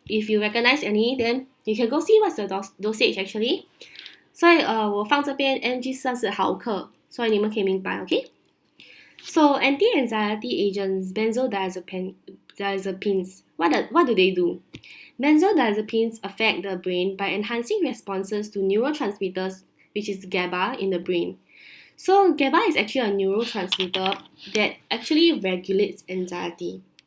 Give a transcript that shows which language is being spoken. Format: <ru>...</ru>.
<en>If you recognize any, then you can go see what's the dosage actually.</en> <zh>所以我放这边 mg 算是毫克，所以你们可以明白 ，OK？</zh> <en>So anti-anxiety agents, benzodiazepines, what do they do? Benzodiazepines affect the brain by enhancing responses to neurotransmitters, which is Gaba in the brain. So Gaba is actually a neurotransmitter that actually regulates anxiety.</en>